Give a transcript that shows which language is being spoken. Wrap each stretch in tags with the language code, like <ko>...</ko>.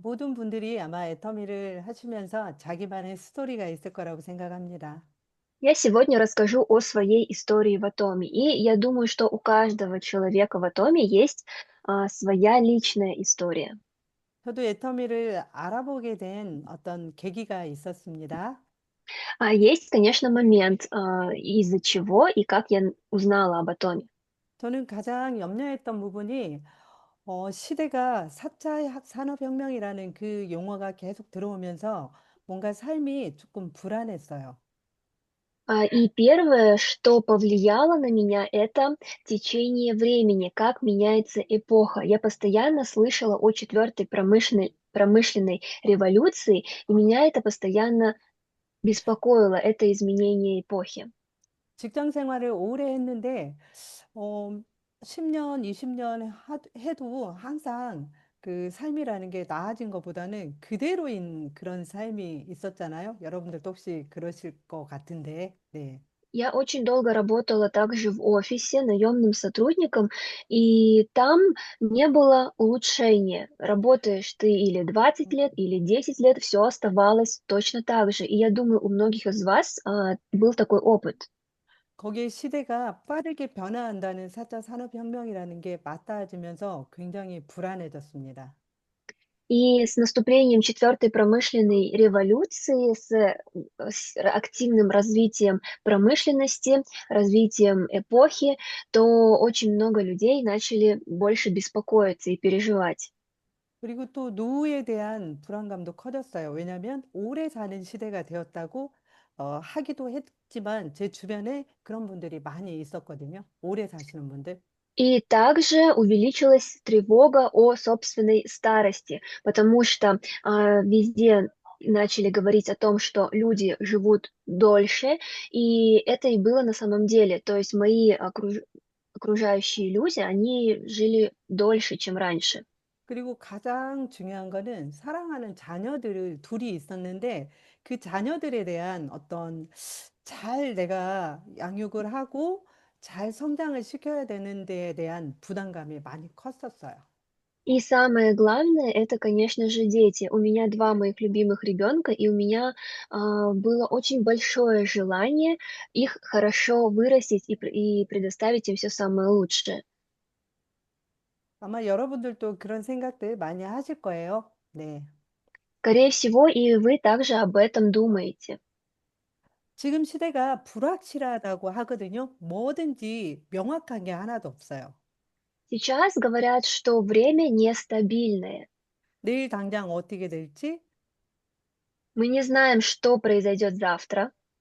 <ko>모든 분들이 아마 애터미를 하시면서 자기만의 스토리가 있을 거라고 생각합니다.</ko> <ru>Я сегодня расскажу о своей истории в Атоме. И я думаю, что у каждого человека в Атоме есть своя личная история.</ru> <ko>저도 애터미를 알아보게 된 어떤 계기가 있었습니다.</ko> <ru>Есть, конечно, момент, из-за чего и как я узнала об Атоме.</ru> <ko>저는 가장 염려했던 부분이 시대가 4차 산업혁명이라는 그 용어가 계속 들어오면서 뭔가 삶이 조금 불안했어요.</ko> <ru>И первое, что повлияло на меня, это течение времени, как меняется эпоха. Я постоянно слышала о четвертой промышленной революции, и меня это постоянно беспокоило, это изменение эпохи.</ru> <ko>직장 생활을 오래 했는데, 어, 10년, 20년 해도 항상 그 삶이라는 게 나아진 것보다는 그대로인 그런 삶이 있었잖아요. 여러분들도 혹시 그러실 것 같은데, 네.</ko> <ru>Я очень долго работала также в офисе наемным сотрудником, и там не было улучшения. Работаешь ты или 20 лет, или 10 лет, все оставалось точно так же. И я думаю, у многих из вас был такой опыт.</ru> <ko>거기에 시대가 빠르게 변화한다는 4차 산업혁명이라는 게 맞닿아지면서 굉장히 불안해졌습니다.</ko> <ru>И с наступлением четвертой промышленной революции, с активным развитием промышленности, развитием эпохи, то очень много людей начали больше беспокоиться и переживать.</ru> <ko>그리고 또 노후에 대한 불안감도 커졌어요. 왜냐하면 오래 사는 시대가 되었다고 하기도 했지만 제 주변에 그런 분들이 많이 있었거든요. 오래 사시는 분들.</ko> <ru>И также увеличилась тревога о собственной старости, потому что везде начали говорить о том, что люди живут дольше, и это и было на самом деле. То есть окружающие люди, они жили дольше, чем раньше.</ru> <ko>그리고 가장 중요한 거는 사랑하는 자녀들을 둘이 있었는데 그 자녀들에 대한 어떤 잘 내가 양육을 하고 잘 성장을 시켜야 되는 데에 대한 부담감이 많이 컸었어요.</ko> <ru>И самое главное, это, конечно же, дети. У меня два моих любимых ребенка, и у меня было очень большое желание их хорошо вырастить и предоставить им все самое лучшее.</ru> <ko>아마 여러분들도 그런 생각들 많이 하실 거예요. 네.</ko> <ru>Скорее всего, и вы также об этом думаете.</ru> <ko>지금 시대가 불확실하다고 하거든요. 뭐든지 명확한 게 하나도 없어요.</ko> <ru>Сейчас говорят, что время нестабильное.</ru> <ko>내일 당장 어떻게 될지.</ko> <ru>Мы не знаем, что произойдет завтра.</ru>